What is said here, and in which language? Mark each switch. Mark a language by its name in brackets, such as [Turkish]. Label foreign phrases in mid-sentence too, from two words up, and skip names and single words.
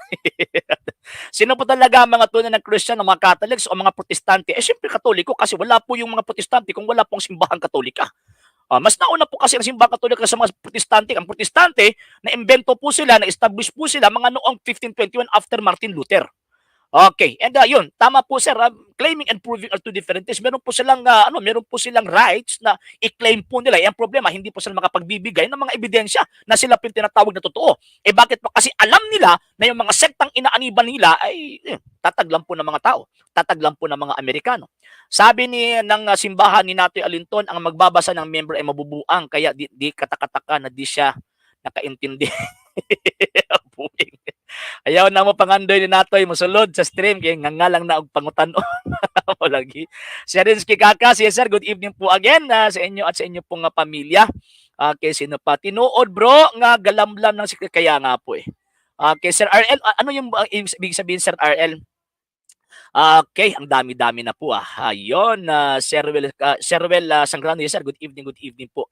[Filipino] Sino po talaga ang mga tunay ng Christian, ng mga Catholics o mga Protestante? Eh, siyempre Katoliko, kasi wala po yung mga Protestante kung wala pong simbahang Katolika. Mas nauna po kasi ang simbahang Katolika sa mga Protestante. Ang Protestante, na-invento po sila, na-establish po sila mga noong 1521 after Martin Luther. Okay, and yun, tama po, sir. [English] Claiming and proving are two different things. [Filipino] Meron po silang meron po silang rights na i-claim po nila. Yung problema, hindi po sila makapagbibigay ng mga ebidensya na sila po tinatawag na totoo. Eh bakit po? Kasi alam nila na yung mga sektang inaaniban nila ay tataglam po ng mga tao, tataglam po ng mga Amerikano. Sabi ng simbahan ni Natoy Alinton, ang magbabasa ng member ay mabubuang, kaya di katakataka na di siya nakaintindi. [Cebuano] Ayaw na mo pangandoy ni Natoy mosulod sa stream kay ngangalang na og pangutan o lagi. [Filipino] Sir Rinsky Kakas, [English] yes sir, good evening po again [Filipino] sa inyo at sa inyo pong pamilya. Okay, sino pa? [Cebuano] Tinuod bro nga galamlam ng sikre, kaya nga po eh. [Filipino] Okay, Sir RL, ano yung ibig sabihin, Sir RL? Okay, ang dami-dami na po Ayun, Sir Ruel Sangrano, [English] yes sir, good evening [Filipino] po.